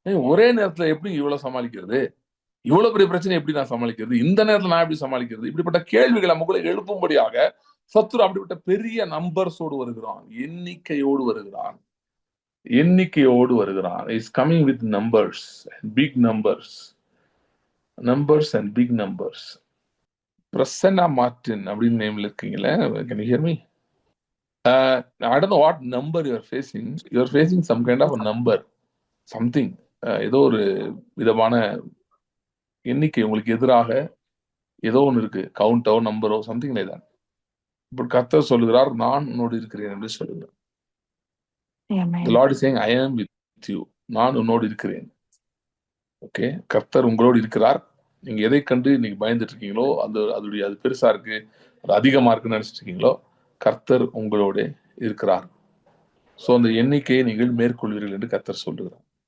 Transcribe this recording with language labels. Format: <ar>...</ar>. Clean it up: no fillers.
<ta>ஒரே நேரத்துல எப்படி இவ்வளவு சமாளிக்கிறது, இவ்வளவு பெரிய பிரச்சனை எப்படி நான் சமாளிக்கிறது, இந்த நேரத்துல நான் எப்படி சமாளிக்கிறது, இப்படிப்பட்ட கேள்விகளை நமக்குள்ள எழுப்பும்படியாக சத்துரு அப்படிப்பட்ட பெரிய நம்பர்ஸோடு வருகிறான், எண்ணிக்கையோடு வருகிறான், எண்ணிக்கையோடு வருகிறான்.</ta> <en>Is coming with numbers, big numbers, numbers and big numbers.</en> <ta>Prasanna Martin அப்படின்னு நேம்ல இருக்கீங்களே,</ta> <en>can you hear me? I don't know what number you are facing. You are facing some kind of a number, something.</en> <ta>ஏதோ ஒரு விதமான எண்ணிக்கை உங்களுக்கு எதிராக ஏதோ ஒன்று இருக்கு, கவுண்டோ நம்பரோ</ta> <en>Something like that.</en> <ta>பட் கர்த்தர் சொல்லுகிறார், நான் உன்னோடு இருக்கிறேன் என்று சொல்லுகிறார்.</ta> <en>The Lord is saying, I am with you.</en> <ta>நான் உன்னோடு இருக்கிறேன். ஓகே, கர்த்தர் உங்களோடு இருக்கிறார். நீங்க எதை கண்டு இன்னைக்கு பயந்துட்டு இருக்கீங்களோ, அது பெருசா இருக்கு, அது அதிகமா இருக்குன்னு நினைச்சிட்டு இருக்கீங்களோ, கர்த்தர் உங்களோட இருக்கிறார். சோ அந்த எண்ணிக்கையை நீங்கள் மேற்கொள்வீர்கள் என்று கர்த்தர் சொல்லுகிறார்.</ta>